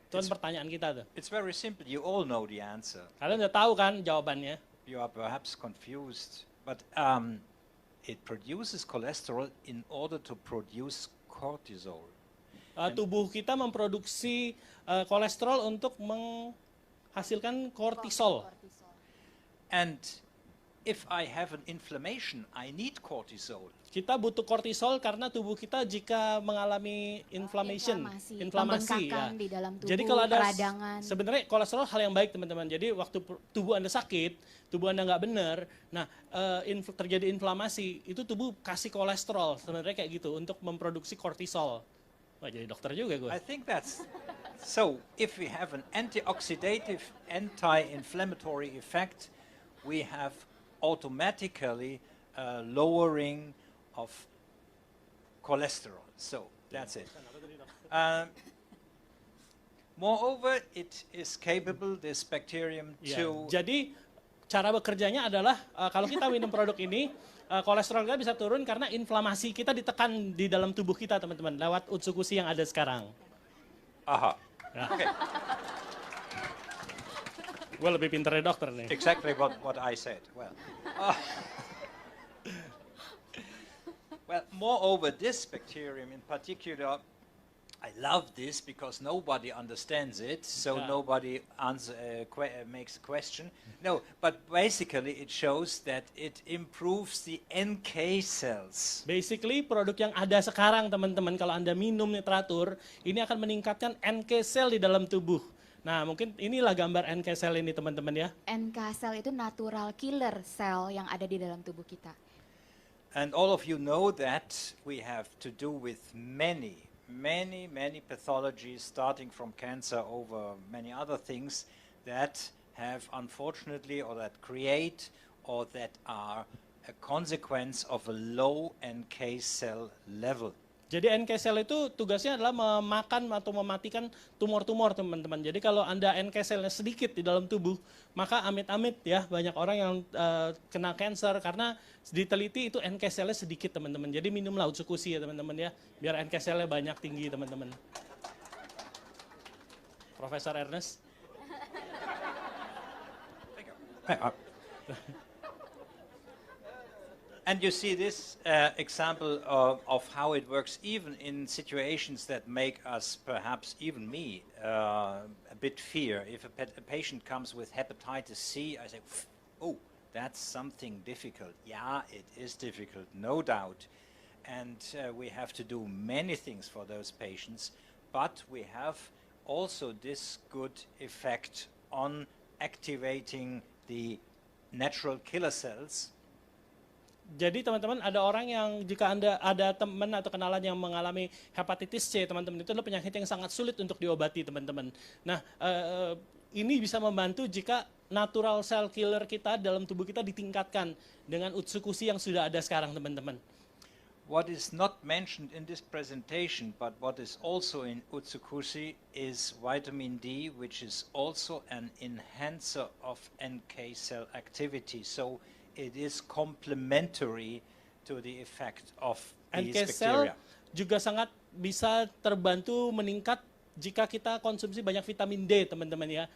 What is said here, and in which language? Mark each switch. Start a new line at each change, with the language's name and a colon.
Indonesian: Itu kan pertanyaan kita tuh.
English: It's very simple. You all know the answer.
Indonesian: Kalian udah tahu kan jawabannya?
English: You are perhaps confused, but it produces cholesterol in order to produce cortisol.
Indonesian: Tubuh kita memproduksi kolesterol untuk menghasilkan kortisol. And if I have an inflammation, I need cortisol. Kita butuh kortisol karena tubuh kita jika mengalami inflammasi pembengkakan di dalam tubuh, jadi kalau ada peradangan. Sebenarnya kolesterol hal yang baik teman-teman. Jadi waktu tubuh Anda sakit, tubuh Anda nggak benar, nah terjadi inflamasi, itu tubuh kasih kolesterol sebenarnya kayak gitu untuk memproduksi kortisol. Wah, jadi dokter juga gue.
English: I think that's so. If we have an antioxidative, anti-inflammatory effect, we have automatically lowering of cholesterol. So that's it. Moreover, it is capable, this bacterium, to...
Indonesian: Jadi cara bekerjanya adalah kalau kita minum produk ini, kolesterol kita bisa turun karena inflamasi kita ditekan di dalam tubuh kita, teman-teman, lewat Utsukushii yang ada sekarang. Aha. Ya.
English: Okay.
Indonesian: Gue lebih pintar dari dokter nih.
English: Exactly what I said. Well, well, moreover, this bacterium in particular, I love this because nobody understands it, so nobody makes a question. No, but basically it shows that it improves the NK cells.
Indonesian: Basically, produk yang ada sekarang, teman-teman, kalau Anda minum nih teratur, ini akan meningkatkan NK cell di dalam tubuh. Nah, mungkin inilah gambar NK cell ini, teman-teman ya. NK cell itu natural killer cell yang ada di dalam tubuh kita.
English: And all of you know that we have to do with many pathologies, starting from cancer over many other things that have unfortunately, or that create, or that are a consequence of a low NK cell level.
Indonesian: Jadi NK cell itu tugasnya adalah memakan atau mematikan tumor-tumor, teman-teman. Jadi kalau Anda NK cellnya sedikit di dalam tubuh, maka amit-amit ya banyak orang yang kena cancer karena diteliti itu NK cellnya sedikit, teman-teman. Jadi minumlah Utsukushii ya, teman-teman ya, biar NK cellnya banyak tinggi, teman-teman. Profesor Ernest.
English: And you see this example of how it works even in situations that make us, perhaps even me, a bit fear. If a patient comes with hepatitis C, I say, oh, that's something difficult. Yeah, it is difficult, no doubt. And we have to do many things for those patients, but we have also this good effect on activating the natural killer cells.
Indonesian: Jadi teman-teman, ada orang yang jika Anda ada teman atau kenalan yang mengalami hepatitis C, teman-teman, itu adalah penyakit yang sangat sulit untuk diobati, teman-teman. Nah, ini bisa membantu jika natural cell killer kita dalam tubuh kita ditingkatkan dengan Utsukushii yang sudah ada sekarang, teman-teman.
English: What is not mentioned in this presentation, but what is also in Utsukushii is vitamin D, which is also an enhancer of NK cell activity. So it is complementary to the effect of these NK cell bacteria.
Indonesian: juga sangat bisa terbantu meningkat jika kita konsumsi banyak vitamin D, teman-teman ya.